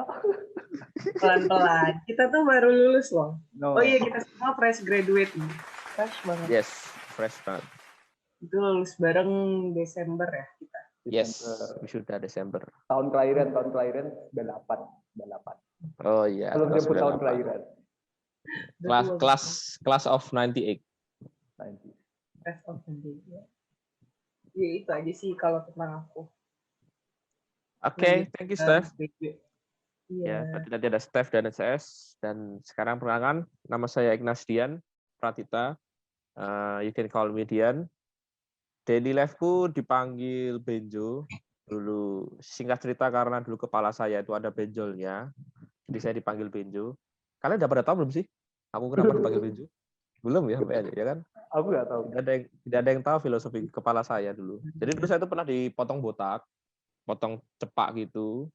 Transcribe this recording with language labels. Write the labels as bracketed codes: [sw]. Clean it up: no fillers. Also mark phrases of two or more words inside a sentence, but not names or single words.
[id] Pelan-pelan. Kita tuh baru lulus loh. Oh iya, kita semua [en] fresh graduate [id] nih. Fresh banget. [en] Yes, fresh banget. [id] Itu lulus bareng Desember ya kita. Yes, sudah Desember. Tahun kelahiran 98. Oh iya. Belum jemput tahun kelahiran. [en] Class of 98. Class of 98. [id] Ya itu aja sih kalau tentang aku. Oke, [en] thank you Steph. [id] Ya, tadi ada Steph dan CS, dan sekarang perkenalkan, nama saya Ignas Dian Pratita. [en] You can call me Dian. Daily life-ku dipanggil Benjo. [id] Dulu singkat cerita karena dulu kepala saya itu ada benjolnya, jadi saya dipanggil Benjo. Kalian udah pada tahu belum sih? Aku kenapa dipanggil Benjo? Belum ya, ya kan? Aku nggak tahu. Tidak ada yang tahu filosofi kepala saya dulu. Jadi dulu saya itu pernah dipotong botak, potong cepak gitu.